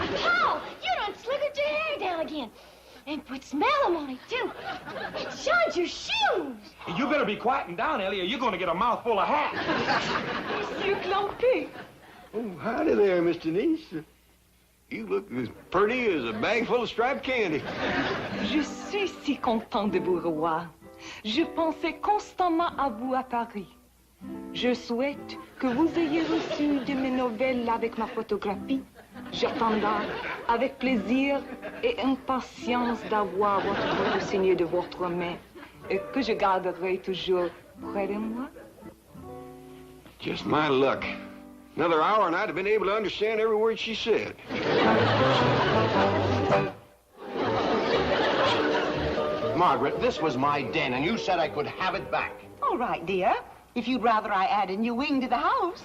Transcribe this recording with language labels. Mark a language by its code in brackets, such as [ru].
[en] Paul, you done slickered your hair down again. And put smellum on it, too. It shines your shoes. You better be quieting down, Ellie, or you're going to get a mouthful of hat. Monsieur Clampé. Oh, howdy there, Miss Denise. You look as pretty as a bag full of striped candy. [fr] Je suis si content de vous revoir. Je pensais constamment à vous à Paris. Je souhaite que vous ayez reçu de mes nouvelles avec ma photographie. J'attendrai avec plaisir et impatience d'avoir votre photo signée de votre main et que je garderai toujours près de moi. [en] Just my luck. Another hour and I'd have been able to understand every word she said. Margaret, this was my den, and you said I could have it back. All right, dear. If you'd rather I add a new wing to the house.